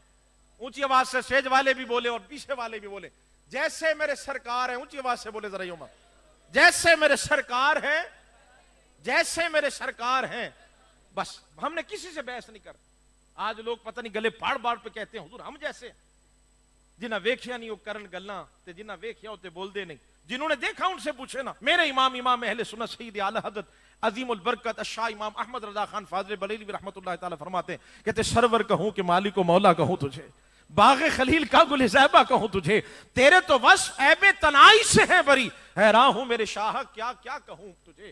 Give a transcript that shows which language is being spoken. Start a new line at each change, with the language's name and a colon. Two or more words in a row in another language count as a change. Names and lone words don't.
Urdu: اونچی آواز سے سٹیج والے بھی بولے اور پیچھے والے بھی بولے, جیسے میرے سرکار ہیں. اونچی آواز سے بولے ذرا یوں, جیسے میرے سرکار ہیں, جیسے میرے سرکار ہیں. بس ہم نے کسی سے بحث نہیں کرنا. آج لوگ پتہ نہیں گلے پھاڑ پہ کہتے ہیں حضور ہم جیسے,
Punjabi: جنہاں ویکھیا نہیں وہ کرن گلاں تے جنہاں ویکھیا ہوتے بول دے نہیں.
Urdu: جنہوں نے دیکھا ان سے پوچھے نا. میرے امام اہل سنت سید اعلی حضرت عظیم البرکت الشاہ امام احمد رضا خان فاضل بریلوی رحمۃ اللہ تعالی فرماتے ہیں, کہتے سرور کہوں کہ مالک و مولا کہوں تجھے, باغ خلیل کا گل زیبہ کہوں تجھے, تیرے تو وصف عیب تنائی سے ہیں بری, حیران ہوں میرے شاہ کیا کہوں تجھے.